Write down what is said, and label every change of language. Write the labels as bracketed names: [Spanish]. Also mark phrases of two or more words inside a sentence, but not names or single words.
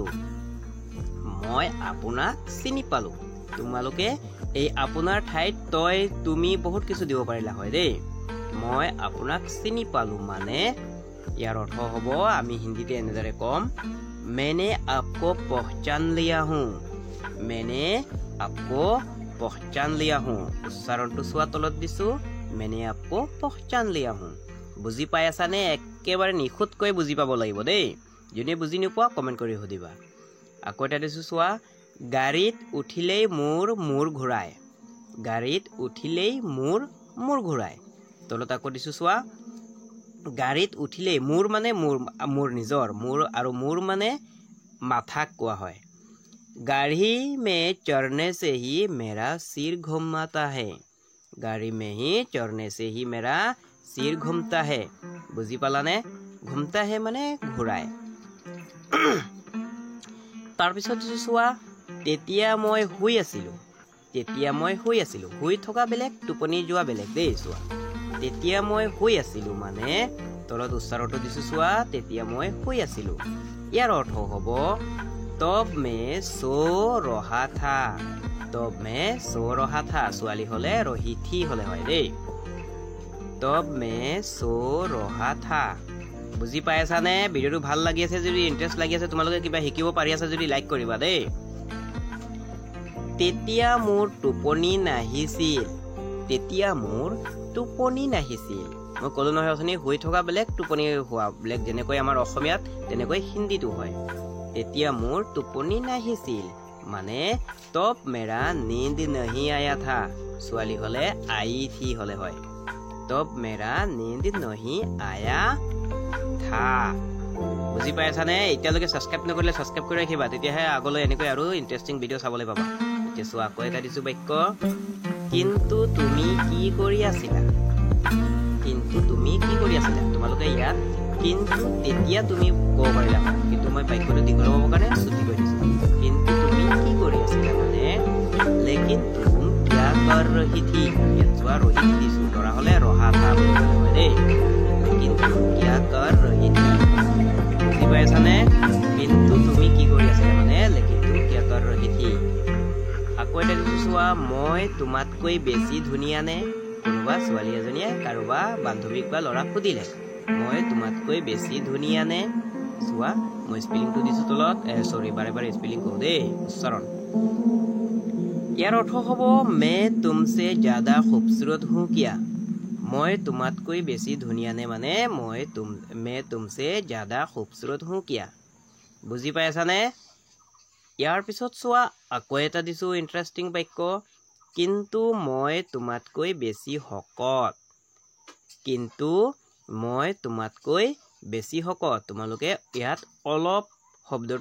[Assamese] পালো তোমালোকে এই আপোনাৰ ঠাইত তই তুমি বহুত কিছু দিব পাৰিলা হয় দেই মই আপোনাক চিনি পালো মানে ইয়াৰ অৰ্থ হ'ব আমি হিন্দীতে এনেদৰে কম [Hindi] मैंने आपको पहचान लिया हूं [Assamese] উচ্চাৰণটো চোৱা তলত দিছো [Hindi] मैंने आपको पहचान लिया हूं [Assamese] বুজি পাই আছানে একেবাৰে নিখুঁতকৈ বুজি পাব লাগিব দেই যোনে বুজি নোপোৱা কমেন্ট কৰি সুধিবা আকৌ এটা দিছো চোৱা গাড়ীত উঠিলেই মূৰ ঘূৰাই তলত আকৌ দিছো চোৱা গাড়ীত উঠিলেই মূৰ মানে মূৰ নিজৰ মূৰ আৰু মূৰ মানে মাথাক কোৱা হয় [Hindi] गाड़ी में चढ़ने से ही मेरा सिर घूमता है [Assamese] বুজি পালানে [Hindi] घूमता है [Assamese] মানে ঘূৰাই তাৰ পিছত চোৱা তেতিয়া মই শুই আছিলো শুই থকা বেলেগ টোপনি যোৱা বেলেগ দেই চোৱা তেতিয়া মই শুই আছিলো মানে তলত উচ্চাৰণটো দিছো চোৱা তেতিয়া মই শুই আছিলো ইয়াৰ অৰ্থ হ'ব [Hindi] तब मैं सो रहा था [Assamese] ছোৱালী হলে [Hindi] रही थी [Assamese] হলে হয় দেই [Hindi] तब मैं सो रहा था [Assamese] বুজি পাই আছানে ভিডিওটো ভাল লাগি আছে যদি ইন্টাৰেষ্ট লাগি আছে তোমালোকে কিবা শিকিব পাৰি আছে যদি লাইক কৰিবা দেই তেতিয়া মোৰ টোপনি নাহিছিল মই ক'লো নহয় অথনি শুই থকা বেলেগ টোপনি হোৱা বেলেগ যেনেকৈ আমাৰ অসমীয়াত তেনেকৈ হিন্দীটো হয় তেতিয়া মোৰ টোপনি নাহিছিল মানে [Hindi] तब मेरा नींद नहीं आया था [Assamese] ছোৱালী হলে [Hindi] आई थी [Assamese] হলে হয় [Hindi] तब मेरा नींद नहीं आया था [Assamese] বুজি পাই আছানে এতিয়ালৈকে সাবস্ক্ৰাইব নকৰিলে সাবস্ক্ৰাইব কৰি ৰাখিবা তেতিয়াহে আগলৈ এনেকৈ আৰু ইন্টাৰেষ্টিং ভিডিও চাবলৈ পাবা এতিয়া চোৱা আকৌ এটা দিছো বাক্য কিন্তু তুমি কি কৰি আছিলা তোমালোকে ইয়াত কিন্তু তেতিয়া তুমি ক'ব পাৰিলা কিন্তু মই বাক্যটো দীঘল হ'বৰ কাৰণে ছুটি কৰি দিছো কিন্তু তুমি কি কৰি আছিলা মানে [Hindi] लेकिन तुम क्या कर रही थी [Assamese] চোৱা ৰহি দিছো লৰা হলে [Hindi] रहा था [Assamese] বুলি ক'লে হয় দেই কিন্তু [Hindi] क्या कर रही थी [Assamese] বুজি পাইছানে কিন্তু তুমি কি কৰি আছিলা মানে কিন্তু [Hindi] क्या कर रही थी [Assamese] আকৌ এটা দিছো চোৱা মই তোমাতকৈ বেছি ধুনীয়া নে কোনোবা ছোৱালী এজনীয়ে কাৰোবা বান্ধৱীক বা ল'ৰাক সুধিলে মই তোমাতকৈ বেছি ধুনীয়া নে চোৱা মই স্পেলিংটো দিছো তলত সৰি বাৰে বাৰে স্পেলিং কৰো দেই উচ্চাৰণ ইয়াৰ অৰ্থ হ'ব [Hindi] मैं तुमसे ज्यादा खूबसूरत हूं क्या [Assamese] মই তোমাতকৈ বেছি ধুনীয়া নে মানে [Hindi] मैं तुमसे ज्यादा खूबसूरत हूं क्या [Assamese] বুজি পাইছানে ইয়াৰ পিছত চোৱা আকৌ এটা দিছো ইন্টাৰেষ্টিং বাক্য কিন্তু মই তোমাতকৈ বেছি শকত কিন্তু মই তোমাতকৈ বেছি শকত তোমালোকে ইয়াত অলপ শব্দটো